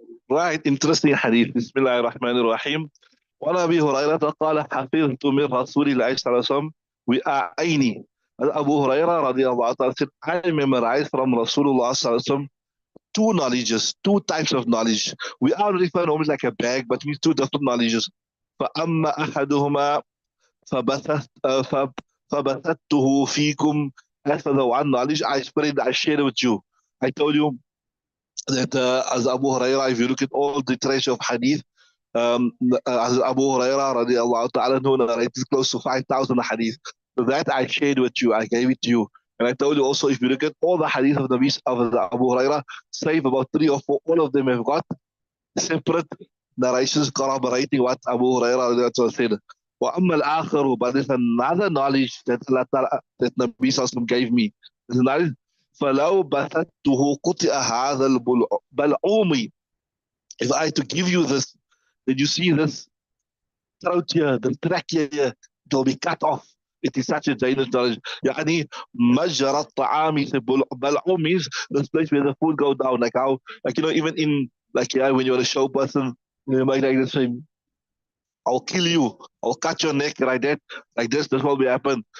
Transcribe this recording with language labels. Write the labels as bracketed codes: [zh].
[en] Right, interesting hadith. Bismillah ar-Rahman ar-Rahim. [ar] وعن أبي هريرة قال حفظت من رسول الله صلى الله عليه وسلم وعيني. [en] Abu Huraira radiallahu ta'ala said, I memorized from Rasulullah sallallahu alaihi wasallam two knowledges, two types of knowledge. We are referring almost like a bag, but means two different knowledges. [ar] فأما أحدهما فبثت فبثته فيكم. [en] As for the one knowledge, I shared it with you. I told you that as Abu Huraira, if you look at all the treasure of hadith, as Abu Huraira radiallahu ta'ala narrated close to 5,000 hadith. So that I shared with you, I gave it to you. And I told you also, if you look at all the hadith of the Abu Huraira, save about 3 or 4, all of them have got separate narrations corroborating what Abu Huraira said. [ar] وَأَمَّا الْآخَرُ, [en] but there's another knowledge that Allah Ta'ala, that Nabi Sallallahu gave me. There's a knowledge, [ar] فَلَوْ بَثَتُّهُ قُطِئَ هَذَا الْبَلْعُومِ. [en] If I to give you this, then you see this throat here, the trachea here, it will be cut off. It is such a dangerous knowledge. [ar] يعني مجرى الطعام, [en] بلعوم means this place where the food goes down, like how, like even in, like when you're a show person, you might like this thing, I'll kill you, I'll cut your neck, like that, like this will be happen.